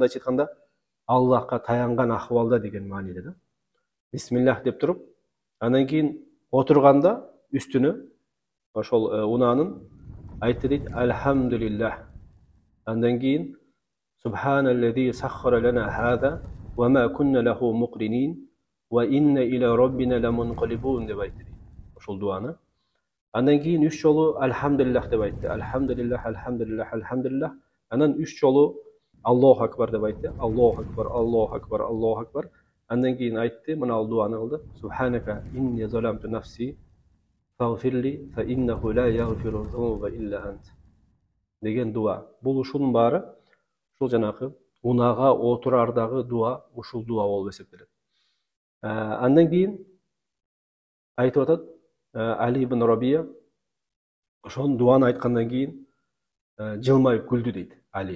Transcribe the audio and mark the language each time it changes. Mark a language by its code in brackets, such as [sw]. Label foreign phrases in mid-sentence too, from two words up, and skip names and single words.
[ky] Мындайча айтканда, Аллахка таянган ахвалда деген мааниде да. Бисмиллах деп туруп, андан кийин отурганда үстүнө ошол унаанын айтты дейт: Алхамдулиллах. Андан кийин [ar] سبحان الذي سخر لنا هذا وما كنا له مقرنين وإنا إلى ربنا لمنقلبون [ky] деп айтты дейт. Ошол дуаны. Андан кийин 3 жолу Алхамдулиллах деп айтты. [ar] الحمد لله، الحمد لله، الحمد لله. [ky] Анан 3 жолу [ar] الله أكبر [ky] деп айтты. [ar] الله أكبر، الله أكبر، الله أكبر. [ky] Андан кийин айтты, мына дуаны кылды. [ar] سبحانك إني ظلمت نفسي فاغفر لي فإنه لا يغفر الذنوب إلا أنت [ky] деген дуа. Бул ушунун баары ушул жанакы унага отурардагы дуа, ушул дуа болуп эсептелет. Андан кийин айтып атат Али ибн Рабия, ошол дуаны айткандан кийин жылмайып күлдү дейт Али.